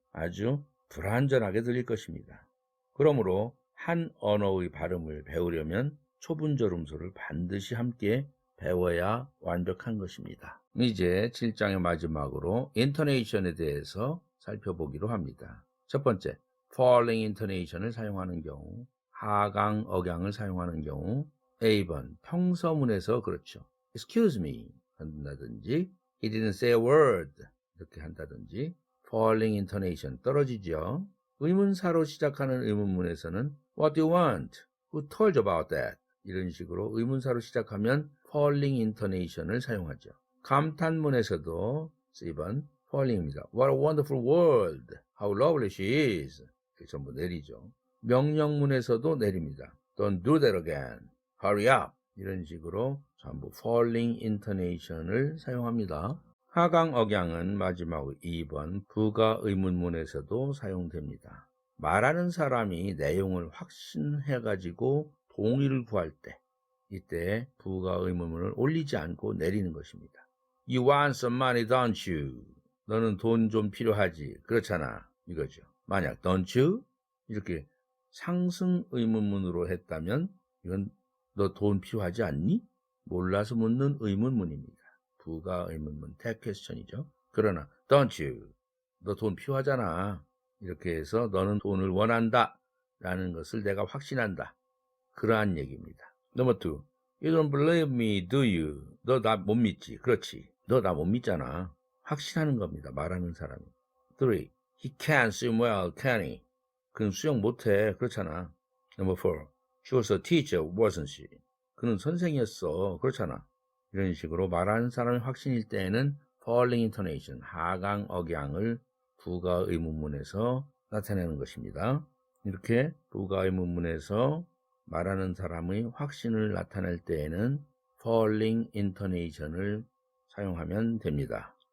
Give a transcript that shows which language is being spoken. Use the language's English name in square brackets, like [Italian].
[Korean] 아주 불완전하게 들릴 것입니다. 그러므로 한 언어의 발음을 배우려면 초분절음소를 반드시 함께 배워야 완벽한 것입니다. 이제 7장의 마지막으로 인토네이션에 대해서 살펴보기로 합니다. 첫 번째, falling intonation을 사용하는 경우, 하강 억양을 사용하는 경우, A번 평서문에서 그렇죠. [English] Excuse me [Korean] 한다든지 [English] He didn't say a word [Korean] 이렇게 한다든지 falling intonation 떨어지죠. 의문사로 시작하는 의문문에서는 [English] What do you want? Who told you about that? [Korean] 이런 식으로 의문사로 시작하면 falling intonation을 사용하죠. 감탄문에서도 C번 falling입니다. [English] What a wonderful world! How lovely she is! [Korean] 이렇게 전부 내리죠. 명령문에서도 내립니다. [English] Don't do that again. Hurry up! [Korean] 이런 식으로 전부 falling intonation을 사용합니다. 하강 억양은 마지막 2번 부가 의문문에서도 사용됩니다. 말하는 사람이 내용을 확신해가지고 동의를 구할 때 이때 부가 의문문을 올리지 않고 내리는 것입니다. [English] You want some money, don't you? [Korean] 너는 돈 좀 필요하지? 그렇잖아. 이거죠. 만약 [English] don't you? [Korean] 이렇게 상승 의문문으로 했다면 이건 너 돈 필요하지 않니? 몰라서 묻는 의문문입니다. 부가 의문문, tag question이죠. [English] 그러나 don't you? [Korean] 너 돈 필요하잖아. 이렇게 해서 너는 돈을 원한다 라는 것을 내가 확신한다. 그러한 얘기입니다. [English] Number 2. You don't believe me, do you? [Korean] 너 나 못 믿지? 그렇지. 너 나 못 믿잖아. 확신하는 겁니다. 말하는 사람이. 3. [English] He can't swim well, can he? [Korean] 그는 수영 못해. 그렇잖아. [English] Number 4. She was a teacher, wasn't she? [Korean] 그는 선생이었어. 그렇잖아. 이런 식으로 말하는 사람의 확신일 때에는 falling intonation, 하강 억양을 부가 의문문에서 나타내는 것입니다. 이렇게 부가 의문문에서 말하는 사람의 확신을 나타낼 때에는 falling intonation을 사용하면 됩니다.